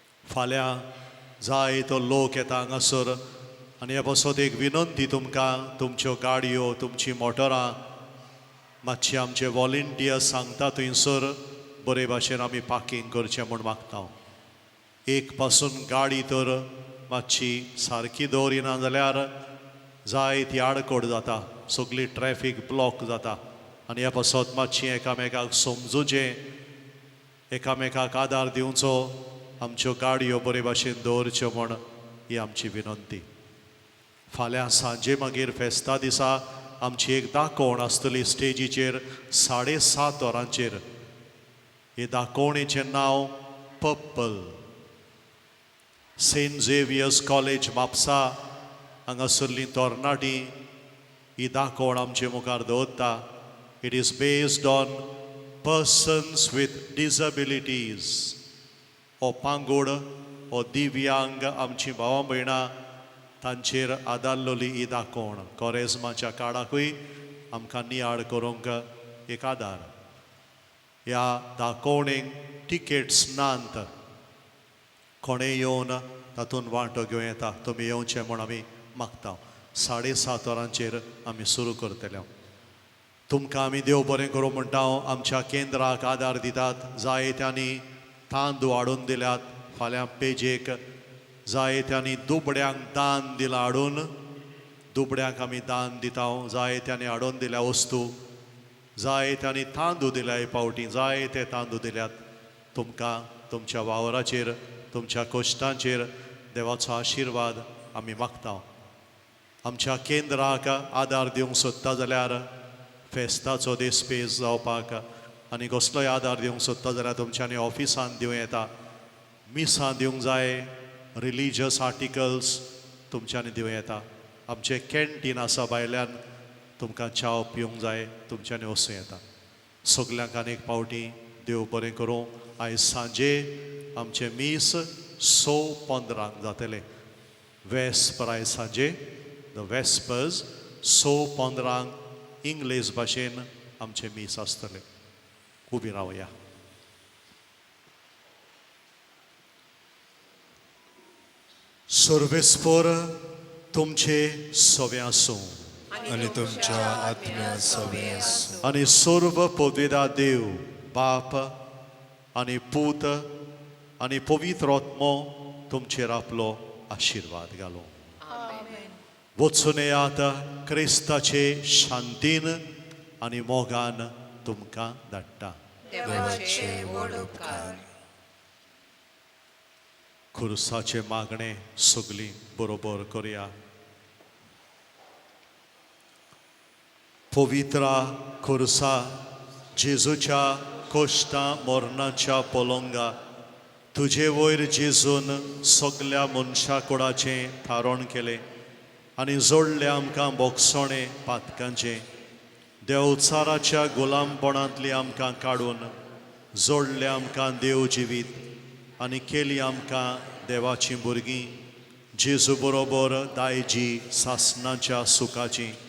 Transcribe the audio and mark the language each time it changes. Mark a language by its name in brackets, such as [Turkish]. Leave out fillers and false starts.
[Goan Konkani] फाल्यां जायतो लोक येता हांगासर आनी ह्या पासत एक विनंती तुमकां, तुमच्यो गाडयो, तुमचीं मोटरां मातशी आमचे वॉलंटियर्स सांगता थंयसर बरे भाशेन आमी पार्किंग करचें म्हूण मागता. एक पासून गाडी तर मातशी सारकी दवरिना जाल्यार जायती आडखड जाता, सगळी ट्रॅफिक ब्लॉक जाता. आनी ह्या पासत मातशी एकामेकाक समजुचें, एकामेकाक आदार दिवचो, आमच्यो गाडयो बरे भाशेन दवरच्यो म्हूण ही आमची विनंती. फाल्यां सांजे मागीर फेस्ता दिसा आमची एक दाखोवण आसतली स्टेजीचेर 7:30 वरांचेर. हे दाखोवणेचें नांव purple. Saint Xavier's college Mapusa हांगासरलीं तरणाटीं ही दाखोवण आमचे मुखार दवरता. [English] It is based on persons with disabilities. [Goan Konkani] हो पांगूड, हो दिव्यांग आमची भावां भयणां तांचेर आदारलोली ही दाखोवण. कोरेजमाच्या काळाकूय आमकां नियाळ करूंक एक आदार. ह्या दाखोवणेक टिकेट्स नात. कोणेय येवन तातूंत वांटो घेवं येता. तुमी येवचें म्हूण आमी मागता. 7:30 वरांचेर आमी सुरू करतले. तुमकां आमी देव बरें करूं म्हणटा. आमच्या केंद्राक आदार दितात. जायत्यांनी तांदूळ हाडून दिल्यात. फाल्यां पेजेक जायत्यांनी दुबड्यांक दान दिलां हाडून. दुबड्यांक आमी दान दिता. जायत्यांनी हाडून दिल्या वस्तू. जायत्यांनी तांदूळ दिल्या. हे पावटी जायते तांदूळ दिल्यात. तुमकां तुमच्या वावराचेर तुमच्या कश्टांचेर देवाचो आशिर्वाद आमी मागता. आमच्या केंद्राक आदार दिवंक सोदता जाल्यार फेस्ताचो दीस पेज जावपाक आनी कसलोय आदार दिवंक सोदता जाल्यार तुमच्यांनी ऑफिसान दिवं येता. मिसां दिवंक जाय. [English] religious articles [Goan Konkani] तुमच्यांनी दिवं येता. आमचें कॅन्टीन आसा भायल्यान. तुमकां च्या पिवंक जाय तुमच्यांनी वसूं येता. सगल्यांक आनी एक पावटी देव बरें करूं. आयज सांजे आमचे मीस 6:15 जातले. वेस्पर आयज सांजे [English] the vespers [Goan Konkani] 6:15 इंग्लीश भाशेन आमचे मीस आसतले. उबी रावया. सर्वेस्पर तुमचे सवे आसूं आणि तुमच्या आत्म्या सवे आसूं. आनी सर्व पदवेदार देव बाप आनी पूत आनी पवित्र आत्मो तुमचेर आपलो आशिर्वाद घालो. वचून येयात. क्रिस्ताचे शांतीन आनी मोगान तुमकां धाडटा. देवाचे व्हड उपकार. खुर्साचे मागणे सगळीं बरोबर करुया. पवित्रा खुर्सा जेजूच्या कश्टां मरणाच्या पलंगा तुजे वयर जेजून सगल्या मनशा कुळाचें थारोण केलें आनी जोडलें आमकां बोगसोणें पातकांचें. देवचाराच्या गुलामपणांतली आमकां काडून जोडलें आमकां देव जिवीत आनी केली आमकां देवाचीं भुरगीं. जेजू बरोबर दायजी सासणाच्या सुखाची.